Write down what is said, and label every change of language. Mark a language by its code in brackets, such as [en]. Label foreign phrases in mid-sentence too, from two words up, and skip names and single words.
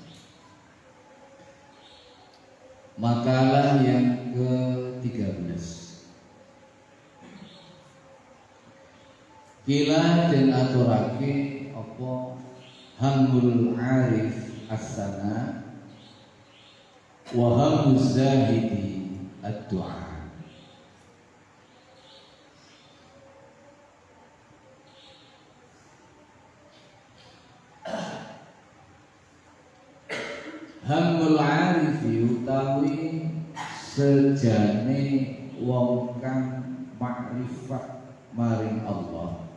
[id] Makalah yang ke-13. [jv] Kila den aturake apa [ar] hamul arif as-sana wa hamuz zahidi ad-du'a. Hamul arif [jv] utawi sejane wong kang makrifat maring Allah.